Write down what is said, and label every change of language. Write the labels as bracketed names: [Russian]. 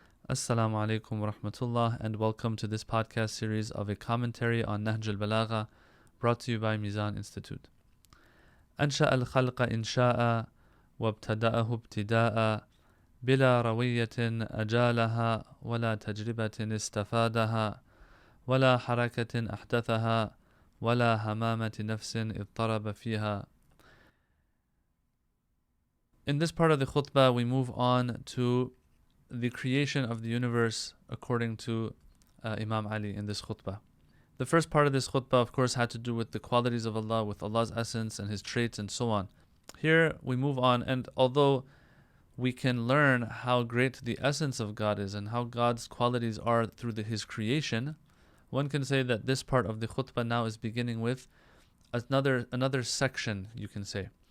[Arabic] Assalamu alaikum wa rahmatullah, [English] and welcome to this podcast series of a commentary on Nahj Al-Balaghah, brought to you by Mizan Institute. [Arabic] أنشأ الخلق إنشاء وابتدأه ابتداء بلا روية أجالها ولا تجربة استفادها ولا حركة أحدثها ولا همامة نفس اضطرب فيها. [English] In this part of the khutbah, we move on to the creation of the universe according to Imam Ali in this khutbah. The first part of this khutbah, of course, had to do with the qualities of Allah, with Allah's essence and His traits and so on. Here we move on, and although we can learn how great the essence of God is and how God's qualities are through His creation, one can say that this part of the khutbah now is beginning with another section, you can say.